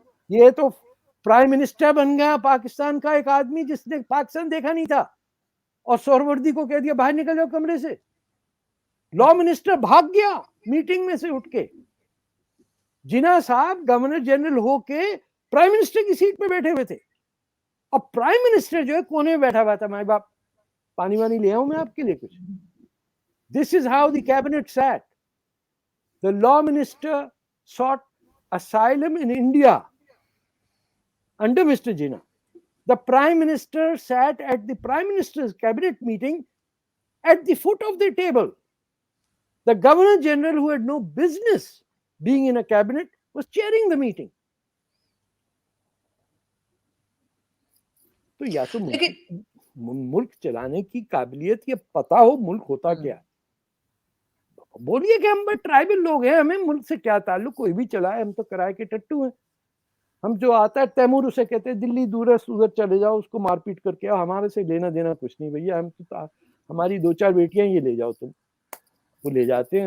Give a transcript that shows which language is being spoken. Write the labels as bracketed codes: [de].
[hi] ये तो prime minister बन गया पाकिस्तान का एक आदमी जिसने पाकिस्तान देखा नहीं था, और सोहरवर्दी को कह दिया बाहर निकल जाओ कमरे से। लॉ मिनिस्टर भाग गया मीटिंग में से उठ के। जिन्ना साहब गवर्नर जनरल होके प्राइम मिनिस्टर की सीट पे बैठे हुए थे, और प्राइम मिनिस्टर जो है कोने में बैठा हुआ था, माई बाप पानी वानी ले आऊं मैं आपके लिए कुछ। [en] This is how the cabinet sat. The law minister sought asylum in India under Mr. Jinnah. The prime minister sat at the prime minister's cabinet meeting at the foot of the table. The governor general, who had no business being in a cabinet, was chairing the meeting. [hi] तो या तो मुल्क चलाने की काबिलियत, ये पता हो मुल्क होता क्या। बोलिए कि हम ट्राइबल लोग हैं, हमें मुल्क से क्या ताल्लुक, कोई भी चलाए, हम तो किराए के टट्टू हैं। हम जो आता है तैमूर उसे कहते हैं दिल्ली दूर है, उधर चले जाओ, उसको मारपीट करके आओ, हमारे से लेना देना कुछ नहीं भैया, हम तो हमारी दो चार बेटियां ये ले जाओ तुम। वो ले जाते हैं।